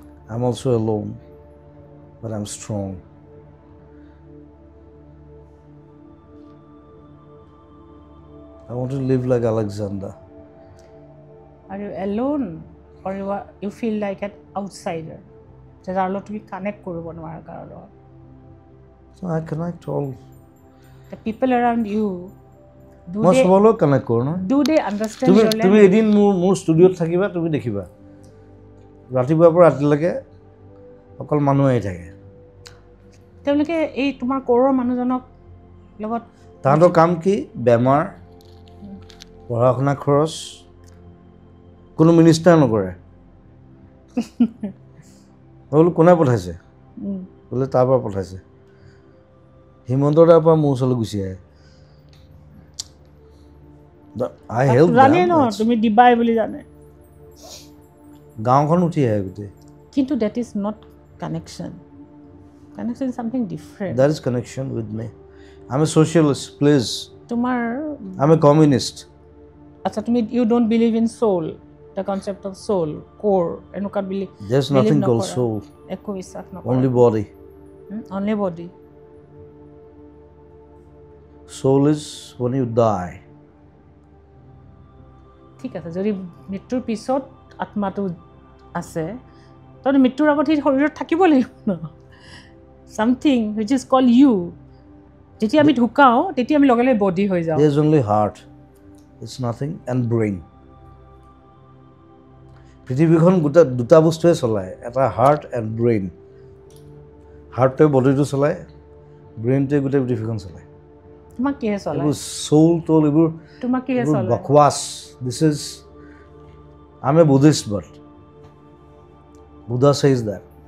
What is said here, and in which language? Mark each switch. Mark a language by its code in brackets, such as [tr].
[en] I'm also alone, but I'm strong. I want to live like Alexander. Are you alone or you feel like an outsider? [as] যাৰ লগত তুমি connect কৰিব নোৱাৰা কাৰো লগত [en] So I connect all. The people around you [as] মই সবৰ লগত কানেক্ট কৰোঁ ন [en] do they understand your [as] তুমি [en] language? [as] এদিন মোৰ ষ্টুডিঅ'ত থাকিবা তুমি দেখিবা ৰাতিপুৱাৰ পৰা ৰাতিলৈকে অকল মানুহ আহি থাকে তেওঁলোকে এই তোমাৰ ক'ৰৰ মানুহজনক লগত তাহাঁতৰ কাম কি বেমাৰ পঢ়া শুনা খৰচ কোনো মিনিষ্টাৰ নকৰে মই বোলো কোনে পঠাইছে বোলে তাৰ পৰা পঠাইছে হিমন্তৰ তাৰ পৰা মোৰ ওচৰলৈ গুচি আহে [en] I help [as] জানে [en] them. [as] ন তুমি দিবাই বুলি জানে গাঁওখন উঠি আহে গোটেই কিন্তু [en] that is not connection is something different That is connection with me. I'm a socialist, please. [as] তোমাৰ [en] I'm a communist. [as] আচ্ছা তুমি [en] you don't believe in soul the concept of soul core এনেকুৱা There's nothing called soul. [as] একো বিশ্বাস নকৰা [en] Only body. only body Soul is when you die. [as] ঠিক আছে যদি মৃত্যুৰ পিছত আত্মাটো আছে তখন মৃত্যুৰ আগত সেই শৰীৰত থাকিব লাগিব ন [en] something which is called you [as] যেতিয়া আমি ঢুকাও তেতিয়া আমি লগে লগে বডি হৈ যাওঁ [en] There's only heart. It's nothing and brain. [as] পৃথিৱীখন দুটা বস্তুৱে চলায় এটা হাৰ্ট এণ্ড ব্ৰেইন হাৰ্টটোৱে বডিটো চলায় ব্ৰেইনটোৱে গোটেই পৃথিৱীখন চলায় তোমাক কিহে চলায় এইবোৰ চৌল তোল এইবোৰ তোমাক কিহে চলায় [en] বকৱাছ this is I'm a Buddhist but Buddha says that